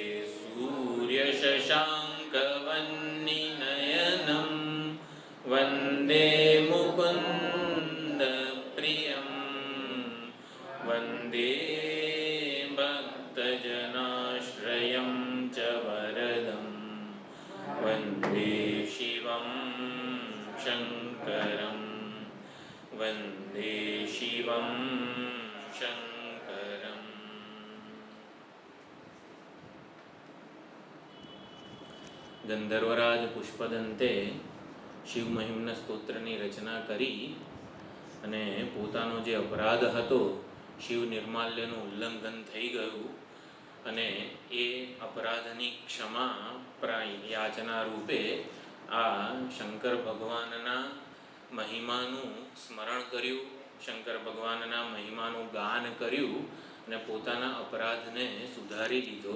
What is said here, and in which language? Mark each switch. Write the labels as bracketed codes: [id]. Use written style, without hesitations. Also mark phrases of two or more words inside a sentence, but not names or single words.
[sa] सूर्यशशाङ्कवह्निनयनं वन्दे मुकुन्दप्रियं वन्दे भक्तजनाश्रयं च वरदं वन्दे शिवं शङ्करं वन्दे शिवं शङ्करम्। [gu] ગંધર્વરાજ પુષ્પદંતે શિવ મહિમ્ન સ્તોત્રની રચના કરી અને પોતાનો જે અપરાધ હતો શિવ નિર્માલ્યનું ઉલ્લંઘન થઈ ગયું અને એ અપરાધની ક્ષમા યાચના રૂપે આ શંકર ભગવાનના મહિમાનું સ્મરણ કર્યું, શંકર ભગવાનના મહિમાનું ગાન કર્યું અને પોતાના અપરાધને સુધારી લીધો.